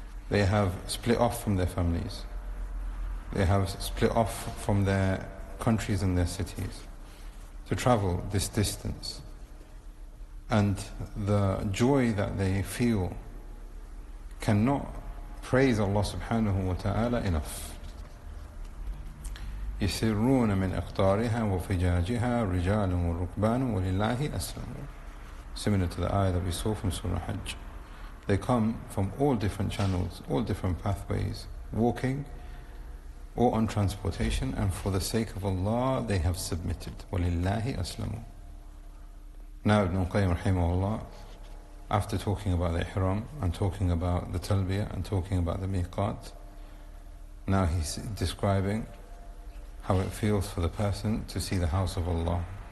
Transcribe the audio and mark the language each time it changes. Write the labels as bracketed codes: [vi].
[en] They have split off from their families. They have split off from their countries and their cities to travel this distance. And the joy that they feel cannot praise Allah subhanahu wa ta'ala enough. [ar] يسرون من أقطارها وفجاجها رجال وركبان ولله أسلموا. [en] Similar to the ayah that we saw from Surah Hajj. They come from all different channels, all different pathways, walking or on transportation, and for the sake of Allah they have submitted. [ar] وَلِلَّهِ أَسْلَمُوا. [en] Now Ibn al-Qayyim rahimahullah, after talking about the ihram and talking about the talbiyah and talking about the miqat, now he's describing how it feels for the person to see the house of Allah.